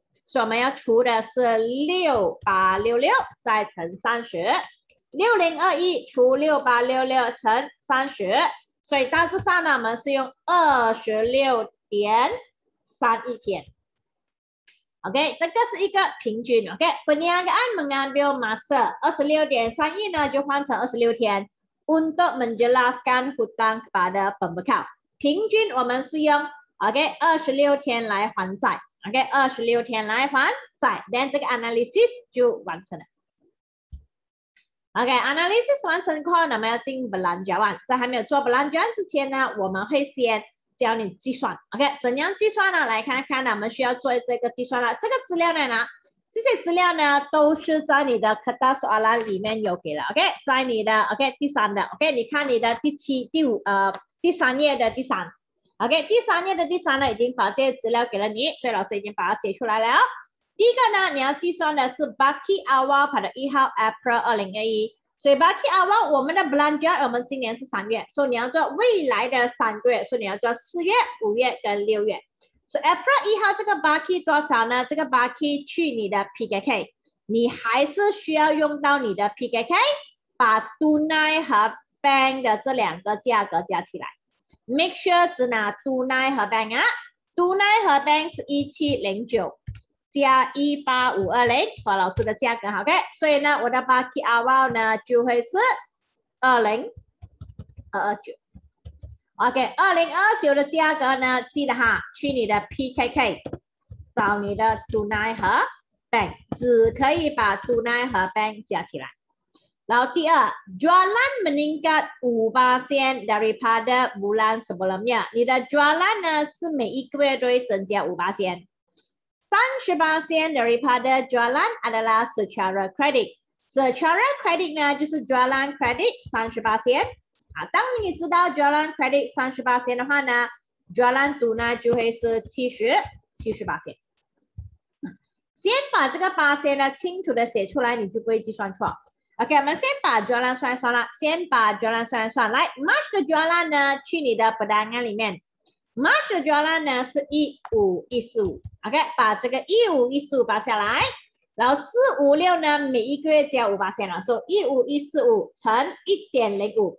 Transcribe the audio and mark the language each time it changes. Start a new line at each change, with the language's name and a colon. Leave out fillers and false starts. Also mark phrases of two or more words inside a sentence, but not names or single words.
Chinese: 所以我们要除的是6866再乘30，6021除6866乘30，所以大致上呢，我们是用26.31天。OK， 这个是一个平均。OK，
Malay: perniagaan mengambil masa 26.31
Chinese: 呢，就换成26 天。
Malay: Untuk menjelaskan hutang kepada pembekal，
Chinese: 平均我们是用 OK 26天来还债。OK， 26天来还债， then 这个 analysis 就完成了。OK，analysis 完成后，我们要进 belanjawan。在还没有做 belanjawan 之前呢，我们会先教你计算。OK， 怎样计算呢？来看看呢，我们需要做这个计算了。这个资料呢，这些资料呢都是在你的
Malay: kertas soalan
Chinese: 里面有给了。OK， 在你的 OK 第3的 OK， 你看你的第3页的第3。OK， 第3页的第3呢，已经把这些资料给了你，所以老师已经把它写出来了。第一个呢，你要计算的是
Malay: baki awal pada 1
Chinese: 号 April 2021，所以
Malay: baki awal
Chinese: 我们的 belanja 我们今年是3月，所以你要做未来的3个月，所以你要做4月、5月跟6月。所以 April 1号这个 baki 多少呢？这个 baki 去你的 PKK， 你还是需要用到你的 PKK， 把 tunai 和 bank 的这2个价格加起来。
English: Make sure
Chinese: 只拿 tunai 和 bank 啊 ，tunai 和 bank 是1709加18520，和老师的价格 ，OK， 所以呢，我的
Malay: baki awal
Chinese: 呢就会是 20229。OK， 2029的价格呢，记得哈，去你的 PKK 找你的 tunai 和 bank， 只可以把 tunai 和 bank 加起来。然后第二
Malay: ，jualan meningkat 5% daripada bulan sebelumnya。
Chinese: 你的 jualan 呢是每一个月都会增加5%。
Malay: 30% daripada jualan adalah secara kredit。 secara kredit
Chinese: 呢就是
Malay: jualan kredit 30%。
Chinese: 当你知道
Malay: jualan kredit 30%
Chinese: 的话呢 ，
Malay: jualan tunai
Chinese: 就会是70%。先把这个8%呢清楚的写出来，你就不会计算错。OK， 我们先把 jualan 算一算了，先把 jualan 算一算。来 ，March 的 jualan 呢，去你的 pedagang 里面 ，March 的 jualan 呢是15145。OK， 把这个15145拔下来，然后456呢，每一个月加5%了，所以15145乘 1.05。